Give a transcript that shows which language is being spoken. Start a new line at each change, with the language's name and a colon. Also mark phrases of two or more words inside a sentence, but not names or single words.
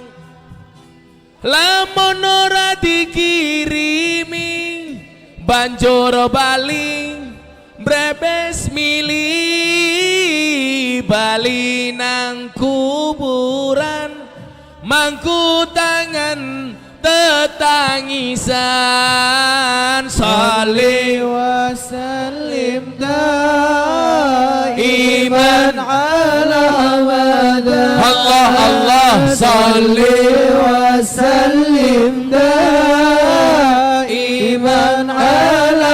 Javanese: Lamun ora dikirimi banjur bali brebes mili bali nang kuburan mangku tangan tetangisan.
Arabic: Sholli وسلم دائما على أبدا. الله الله صل وسلم دائما على